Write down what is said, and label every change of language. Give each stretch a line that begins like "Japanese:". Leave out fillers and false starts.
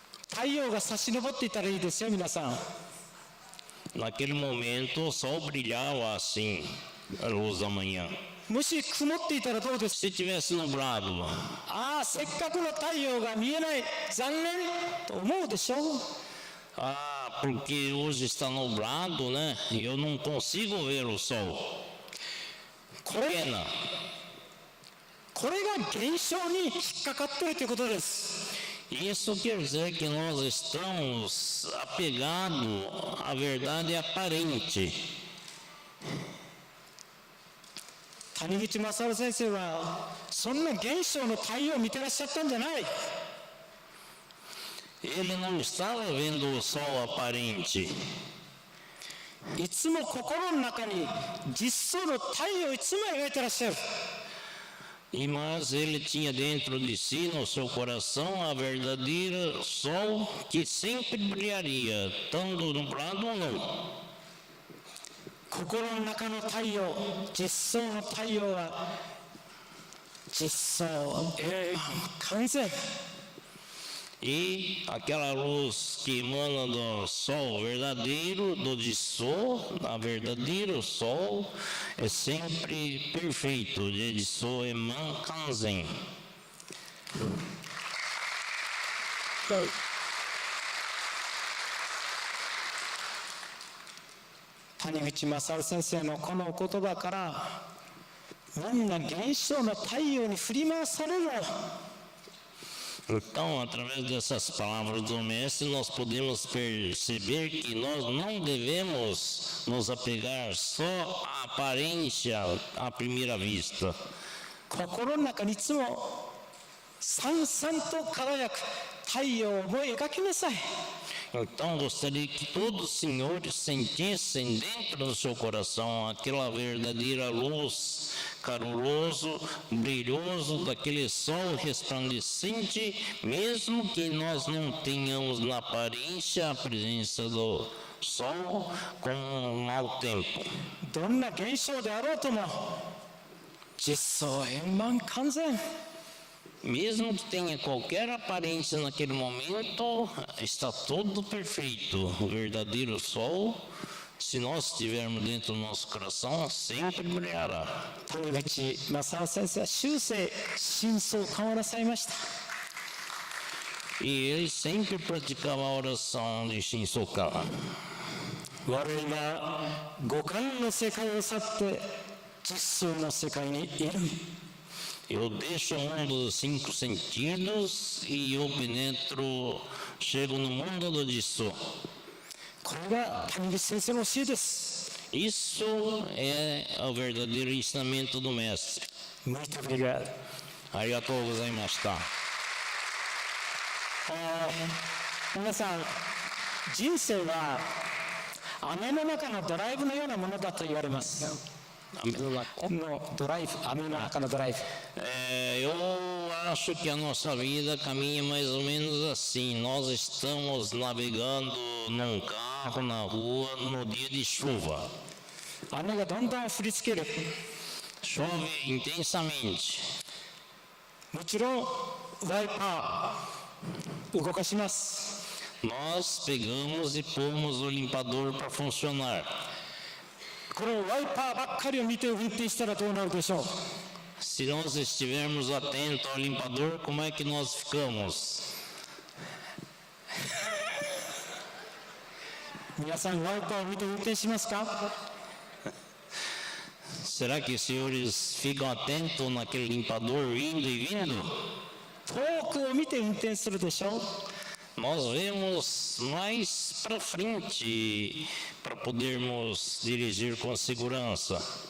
Japanese: 太陽が差し昇っていたらいいですよ、皆さん。
Portuguese: Naquele momento o sol brilhava assim, a luz da manhã.
Japanese: もし曇っていたらどうですか？
Portuguese: Se tivesse nublado,
Japanese: ああ、せっかくの太陽が見えない、残念と思うでしょう。
Portuguese: porque hoje está nublado, né? E eu não consigo ver o sol.
Japanese: これ
Portuguese: Pena.
Japanese: これが現象に引っかかっているということです。
Portuguese: Isso quer dizer que nós estamos apegados à verdade aparente.
Japanese: 谷口勝先生はそんな現象の太陽を見てらっしゃったんじゃない。
Portuguese: Ele não estava vendo o sol aparente.
Japanese: いつも心の中に実相の太陽をいつも描いてらっしゃる。
Portuguese: Mas ele tinha dentro de si, no seu coração, a verdadeira sol que sempre brilharia, tanto nublado ou não.
Japanese: 心の中の太陽、実相の太陽は実相、完全。
Portuguese: E aquela luz que emana do sol verdadeiro, do Dissô, a verdadeiro sol, é sempre perfeito. De Dissô eman kanzen.
Japanese: 谷口勝先生のこのお言葉からみんな現象の太陽に振り回される。
Portuguese: Então, através dessas palavras do Mestre, nós podemos perceber que nós não devemos nos apegar só à aparência à primeira vista.
Japanese: 心の中にいつもさんさんと輝く太陽を思い描きなさい。
Portuguese: Então, gostaria que todos os senhores sentissem dentro do seu coração aquela verdadeira luz, caruloso, brilhoso, daquele sol resplandecente, mesmo que nós não tenhamos na aparência a presença do sol com um mau tempo.
Japanese: どんな現象であろうとも実相円満完全。
Portuguese: Mesmo que tenha qualquer aparência naquele momento, está tudo perfeito. O verdadeiro sol, se nós estivermos dentro do nosso coração, sempre brilhará.
Japanese: 谷口正夫先生は終生真相感をなさいました。
Portuguese: E ele sempre praticava a oração de Shinsokan.
Japanese: 我々は五感の世界を去って実相の世界にいる。
Portuguese: Eu deixo o mundo dos 5 sentidos e eu penetro, chego no mundo do Dissô.
Japanese: これが谷口先生の教えです。
Portuguese: Isso é o verdadeiro ensinamento do Mestre. Muito obrigado.
Japanese: Arigatou gozaimashita. 皆さん、人生は雨の中のドライブのようなものだと言われます。のドライブ、雨の中のドライブ。
Portuguese: Eu acho que a nossa vida caminha mais ou menos assim. Nós estamos navegando num carro na rua no dia de chuva.
Japanese: 雨がどんどん降りつける。
Portuguese: Chove intensamente.
Japanese: もちろんワイパー動かします。
Portuguese: Nós pegamos e pomos o limpador para funcionar.
Japanese: このワイパーばっかりを見て運転したらどうなるでしょう。
Portuguese: Se nós estivermos atentos ao limpador, como é que nós ficamos?
Japanese: 皆さんワイパーを見て運転しますか？
Portuguese: Será que os senhores ficam atentos naquele limpador indo e vindo?
Japanese: 遠くを見て運転するでしょう。
Portuguese: Nós vemos mais para frente para podermos dirigir com segurança.